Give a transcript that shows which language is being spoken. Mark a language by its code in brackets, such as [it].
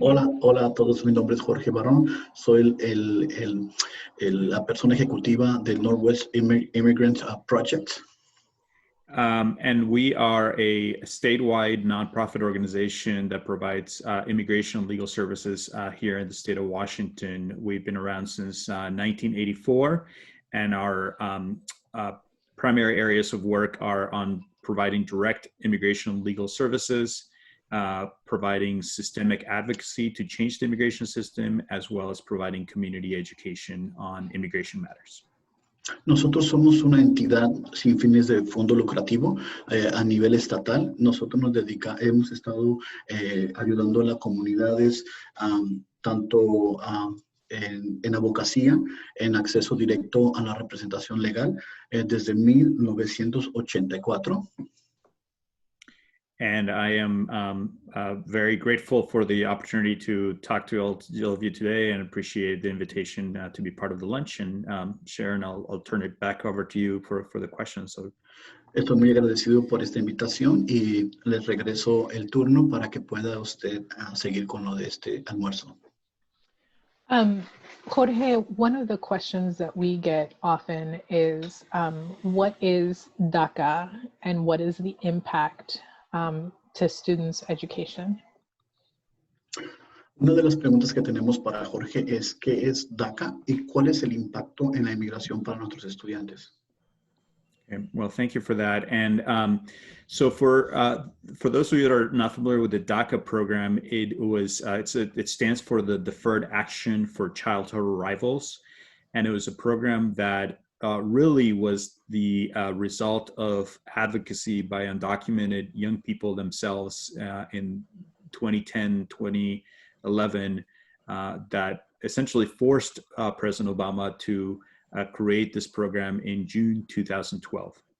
[es] Hola a todos, mi nombre es Jorge Barón, soy la persona ejecutiva del Northwest Immigrant Project. [en] And we are a statewide nonprofit organization that provides immigration and legal services here in the state of Washington. We've been around since 1984, and our primary areas of work are on providing direct immigration and legal services, providing systemic advocacy to change the immigration system, as well as providing community education on immigration matters. [es] Nosotros somos una entidad sin fines de fondo lucrativo a nivel estatal. Nosotros hemos estado ayudando a las comunidades tanto en abogacía, en acceso directo a la representación legal desde 1984. [en] And I am very grateful for the opportunity to talk to all of you today, and appreciate the invitation to be part of the lunch. And Sharon, I'll turn it back over to you for the questions. So, [es] Estoy muy agradecido por esta invitación y les regreso el turno para que pueda usted seguir con lo de este almuerzo. [en] Jorge, one of the questions that we get often is, what is DACA and what is the impact to students' education? [es] Una de las preguntas que tenemos para Jorge es ¿qué es DACA y cuál es el impacto en la inmigración para nuestros estudiantes? [en] okay, well, thank you for that. And so for those of you that are not familiar with the DACA program, it stands for the Deferred Action for Childhood Arrivals, and it was a program that really was the result of advocacy by undocumented young people themselves in 2010, 2011, that essentially forced President Obama to create this program in June 2012.